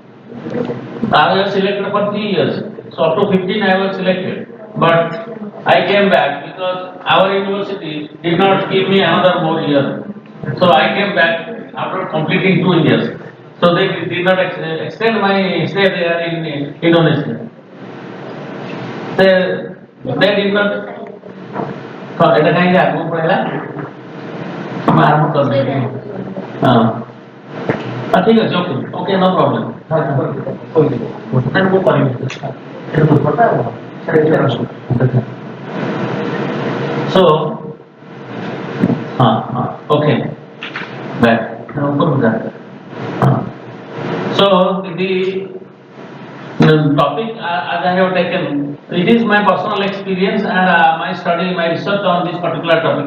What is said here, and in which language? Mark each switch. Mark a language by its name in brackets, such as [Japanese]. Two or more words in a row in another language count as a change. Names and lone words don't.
[English] I was selected for 3 years, so up to 15 I was selected, but I came back because our university did not give me another more year. So I came back after completing 2 years. So they did not extend my stay there in Indonesia. They did not. [Odia] ଏଇଟା କାହିଁକି ଆଗକୁ ପଳେଇଲା? ଆମେ ଆରମ୍ଭ କରିଦେବି। ହଁ ଠିକ ଅଛି, [English] okay okay, no problem. [Odia] ମୁଁ କରିବି। [English] So, okay, back. So the topic as I have taken, it is my personal experience and my study, my research on this particular topic.